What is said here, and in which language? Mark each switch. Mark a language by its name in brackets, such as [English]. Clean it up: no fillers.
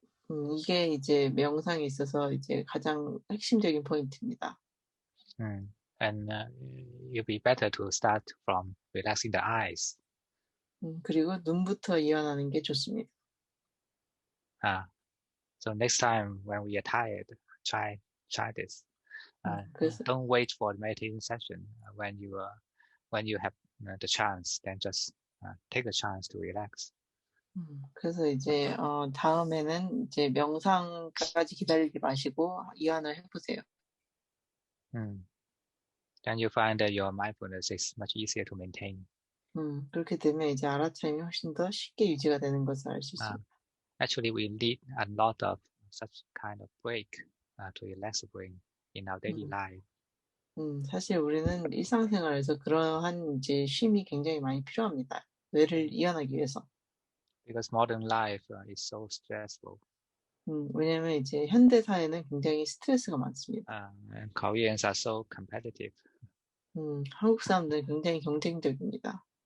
[Korean] 이게 이제 명상에 있어서 이제 가장 핵심적인 포인트입니다. [English] And it'll be better to start from relaxing the eyes. [Korean] 그리고 눈부터 이완하는 게 좋습니다. [English] So next time when we are tired, try this. Don't wait for the meditation session. When you have the chance, then just take the chance to relax. [Korean] 그래서 이제 다음에는 이제 명상까지 기다리지 마시고 이완을 해보세요. [English] Then you find that your mindfulness is much easier to maintain. [Korean] 그렇게 되면 이제 알아차림이 훨씬 더 쉽게 유지가 되는 것을 알 수 있습니다. [English] Actually, we need a lot of such kind of break to relax the brain in our daily life. [Korean] 사실 우리는 일상생활에서 그러한 이제 쉼이 굉장히 많이 필요합니다. 뇌를 이완하기 위해서. [English] Because modern life is so stressful. [Korean] 왜냐하면 이제 현대 사회는 굉장히 스트레스가 많습니다. [English] And Koreans are so competitive. [Korean] 한국 사람들은 굉장히 경쟁적입니다.